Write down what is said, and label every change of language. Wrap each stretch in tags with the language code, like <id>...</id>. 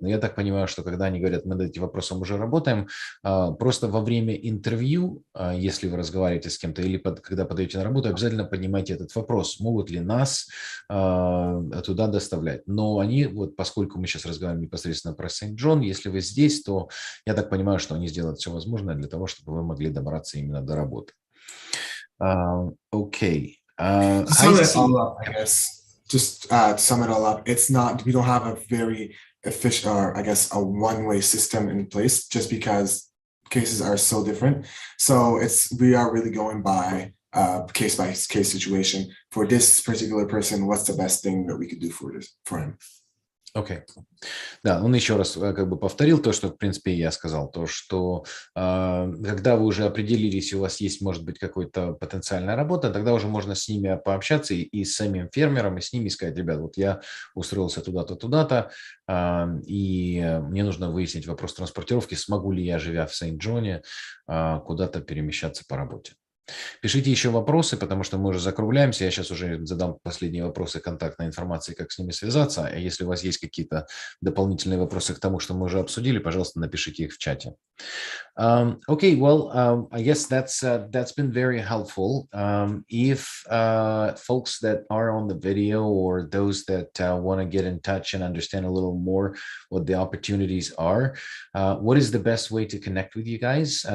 <ru>Но я так понимаю, что когда они говорят, мы над этим вопросом уже работаем, просто во время интервью, если вы разговариваете с кем-то или когда подаете на работу, обязательно поднимайте этот вопрос, могут ли нас туда доставлять. Но они, вот поскольку мы сейчас разговариваем непосредственно про Сент-Джон, если вы здесь, то я так понимаю, что они сделают все возможное для того, чтобы вы могли добраться именно до работы. Окей.</ru> <en>To sum it all up, I guess, just to sum it all up, it's not, we don't have a very efficient, or I guess a one-way system in place, just because cases are so different. So we are really going by case situation. For this particular person, what's the best thing that we could do for him? Окей.</en> <ru>Да, он еще раз как бы повторил то, что, в принципе, я сказал, то, что когда вы уже определились, у вас есть, может быть, какая-то потенциальная работа, тогда уже можно с ними пообщаться и с самим фермером, и с ними сказать: ребят, вот я устроился туда-то, туда-то, и мне нужно выяснить вопрос транспортировки, смогу ли я, живя в Сент-Джоне, куда-то перемещаться по работе. Пишите еще вопросы, потому что мы уже закругляемся. Я сейчас уже задам последние вопросы, контактной информации, как с ними связаться. А если у вас есть какие-то дополнительные вопросы к тому, что мы уже обсудили, пожалуйста, напишите их в чате.</ru> <en>Okay, well, I guess that's been very helpful. If folks that are on the video or those that want to get in touch and understand a little more what the opportunities are, what is the best way to connect with you guys?</en>